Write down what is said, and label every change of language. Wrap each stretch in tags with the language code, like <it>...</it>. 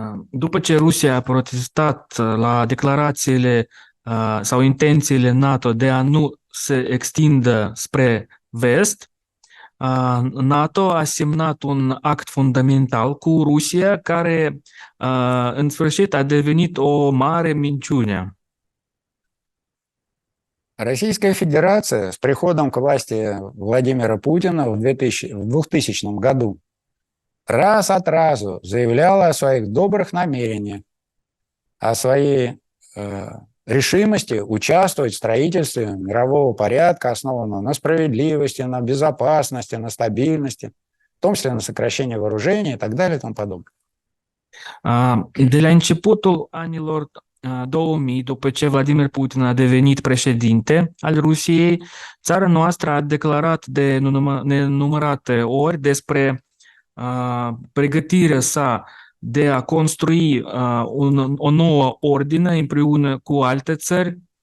<ro>După ce Rusia a protestat la declarațiile sau intențiile NATO de a nu se extindă spre vest, NATO a semnat un act fundamental cu Rusia care în sfârșit a devenit o mare minciună.</ro> <ru>Российская Федерация с приходом к власти Владимира Путина в 2000 году раз от разу заявляла о своих добрых намерениях, о своей решимости участвовать в строительстве мирового порядка, основанного на справедливости, на безопасности, на стабильности, в том числе на сокращении вооружений и так далее и тому подобное.</ru> <ro>De la începutul anilor 2000, după ce Vladimir Putin a devenit președinte al Rusiei, țara noastră a declarat de nenumărate ori despre pregătirea sa de a construi o nouă ordine împreună cu alte țări</ro>